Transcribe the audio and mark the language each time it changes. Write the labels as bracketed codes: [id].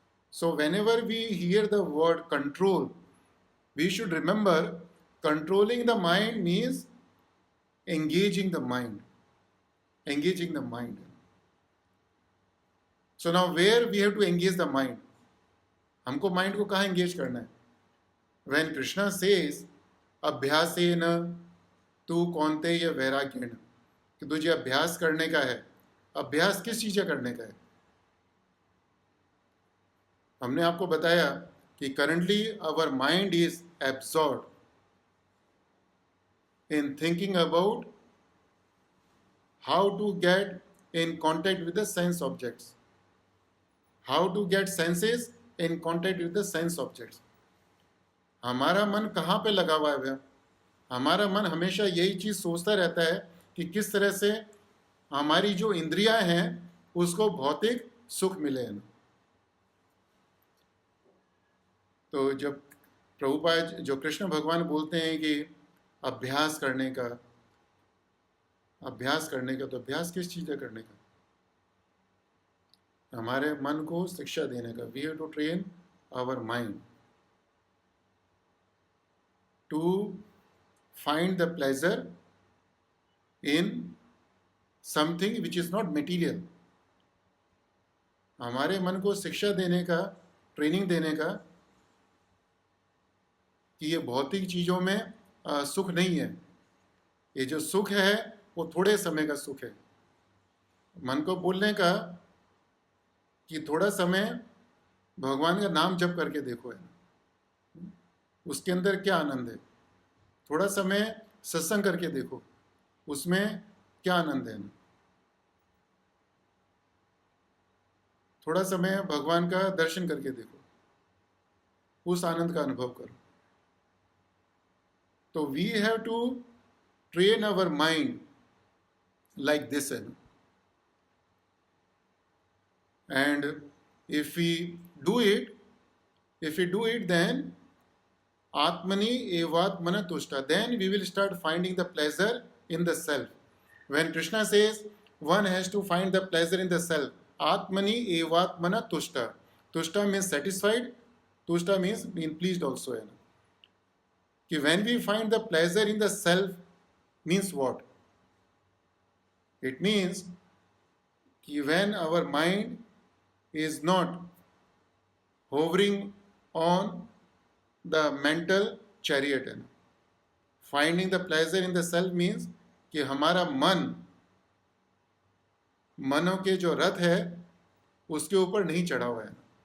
[en] So whenever we hear the word control, we should remember controlling the mind means engaging the mind. Engaging the mind. So now where we have to engage the mind? [hi] हमको mind को कहाँ engage करना है? [en] When Krishna says [sa] अभ्यासेन तू कौन्तेय वैराग्येण, [hi] कि तुझे अभ्यास करने का है। अभ्यास किस चीज़ का करने का है? हमने आपको बताया कि [en] Currently our mind is absorbed in thinking about how to get in contact with the sense objects, how to get senses in contact with the sense objects. [hi] हमारा मन कहाँ पे लगा हुआ है? हमारा मन हमेशा यही चीज़ सोचता रहता है कि किस तरह से हमारी जो इंद्रियां हैं उसको भौतिक सुख मिले। तो जब प्रभुपाद जो कृष्ण भगवान बोलते हैं कि अभ्यास करने का, अभ्यास करने का, तो अभ्यास किस चीज़ का करने का? हमारे मन को शिक्षा देने का। [en] We have to train our mind to find the pleasure in something which is not material. [hi] हमारे मन को शिक्षा देने का, ट्रेनिंग देने का कि ये भौतिक चीज़ों में सुख नहीं है। ये जो सुख है वो थोड़े समय का सुख है। मन को बोलने का कि थोड़ा समय भगवान का नाम जप करके देखो है, उसके अंदर क्या आनंद है। थोड़ा समय सत्संग करके देखो, उसमें क्या आनंद है। थोड़ा समय भगवान का दर्शन करके देखो, उस आनंद का अनुभव करो। [en] तो we have to train our mind like this and if we do it then [sa] Atmani evatmana tushta. [en] Then we will start finding the pleasure in the self. When Krishna says one has to find the pleasure in the self, [sa] Atmani evatmana tushta. [en] Tushta means satisfied. Tushta means being pleased also. Ki when we find the pleasure in the self means what? It means ki when our mind is not hovering on the mental chariot. Finding the pleasure in the self means [hi] कि हमारा मन, मनों के जो रथ है उसके ऊपर नहीं चढ़ा हुआ है।